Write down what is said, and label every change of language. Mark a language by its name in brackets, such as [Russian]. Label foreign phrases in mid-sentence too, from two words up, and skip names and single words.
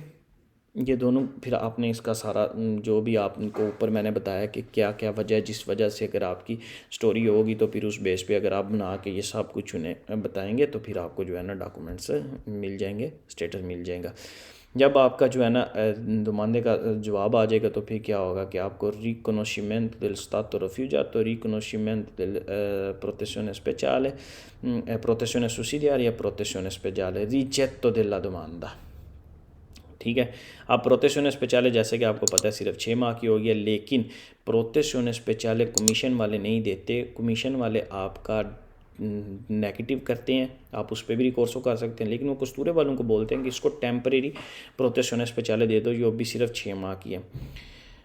[Hindi] ये दोनों फिर आपने इसका सारा जो भी आपको ऊपर मैंने बताया कि क्या क्या वजह है जिस वजह से अगर आपकी स्टोरी होगी तो फिर उस बेस पे अगर आप बना के ये सब कुछ उन्हें बताएंगे तो फिर आपको जो है ना डॉक्यूमेंट्स मिल जाएंगे, स्टेटस मिल जाएगा। जब आपका जो है ना नुमाइंदे का जवाब आ जाएगा तो फिर क्या होगा कि आपको [Italian] riconoscimento del stato rifugiato, riconoscimento del protezione speciale, protezione sussidiaria, protezione speciale, rigetto della domanda. [Hindi] ठीक है। अब प्रोटेक्शन स्पेशले जैसे कि आपको पता है सिर्फ 6 माह की होगी, लेकिन प्रोटेक्शन स्पेशले कमीशन वाले नहीं देते। कमीशन वाले आपका नेगेटिव करते हैं, आप उस पर भी रिकोर्स कर सकते हैं, लेकिन वो कस्तूरे वालों को बोलते हैं कि इसको टेम्परेरी प्रोटेक्शन स्पेशले दे दो, जो भी सिर्फ 6 माह की है।